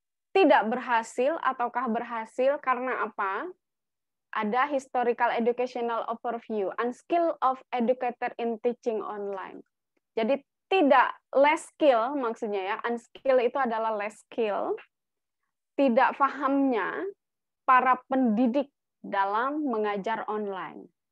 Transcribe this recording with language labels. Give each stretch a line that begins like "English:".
Indonesian: tidak berhasil ataukah berhasil karena apa? Ada
English: historical educational overview, unskill of educator in teaching online.
Indonesian: Jadi tidak less skill, maksudnya ya, unskill itu adalah less skill, tidak pahamnya para pendidik dalam mengajar online.